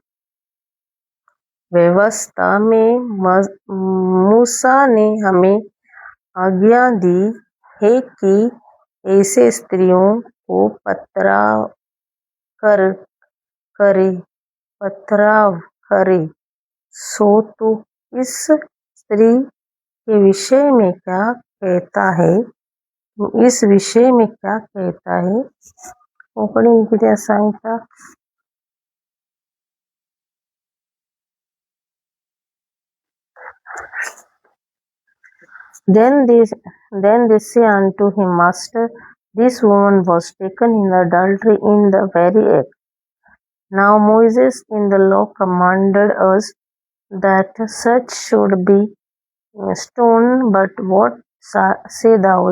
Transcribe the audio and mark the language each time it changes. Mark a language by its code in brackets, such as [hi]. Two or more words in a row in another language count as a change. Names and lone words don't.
[hi] व्यवस्था में मूसा ने हमें आज्ञा दी है कि ऐसे स्त्रियों को पथराव करे। सो तो इस स्त्री के विषय में क्या कहता है? इस विषय में क्या कहता है? [kok] कोंकणीन कितें सांगता? [en] Then they say unto him, Master, this woman was taken in adultery in the very act. Now Moses in the law commanded us that such should be stoned, but what say thou?